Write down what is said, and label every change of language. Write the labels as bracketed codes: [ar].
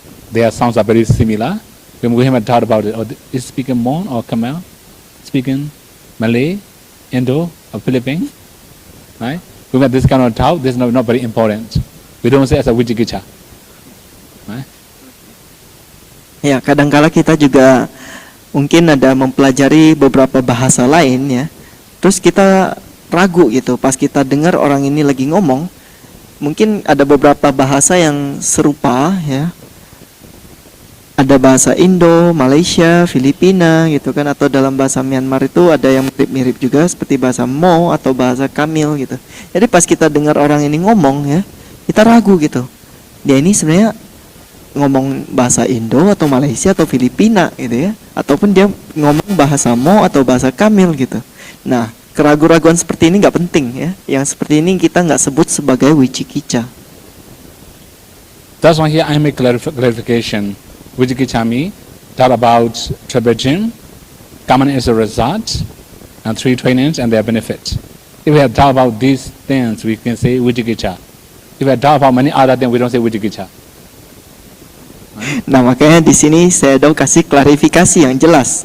[en] Their sounds are very similar. We haven't thought about it. Is speaking Mon or Khmer? Speaking Malay, Indo, or Philippines? Right? We have this kind of doubt. This is not very important. We don't say as a Vicikicca. Right? [id] Ya, kadang-kala kita juga mungkin ada mempelajari beberapa bahasa lain ya. Terus kita ragu gitu pas kita dengar orang ini lagi ngomong. Mungkin ada beberapa bahasa yang serupa ya. Ada bahasa Indo, Malaysia, Filipina gitu kan, atau dalam bahasa Myanmar itu ada yang mirip-mirip juga seperti bahasa Mo atau bahasa Kamil gitu. Jadi pas kita dengar orang ini ngomong ya, kita ragu gitu. Dia ini sebenarnya ngomong bahasa Indo atau Malaysia atau Filipina gitu ya, ataupun dia ngomong bahasa Mo atau bahasa Kamil gitu. Nah, keraguan-raguan seperti ini nggak penting ya. Yang seperti ini kita nggak sebut sebagai Vicikicca. [en] That's why here I make clarification. Vicikicca means doubt about tribalism, karma is a result, and 3 trainings and their benefits. If we have doubt about these things, we can say Vicikicca. If we have doubt about many other things, we don't say Vicikicca. [id] Nah, makanya di sini saya mau kasih klarifikasi yang jelas.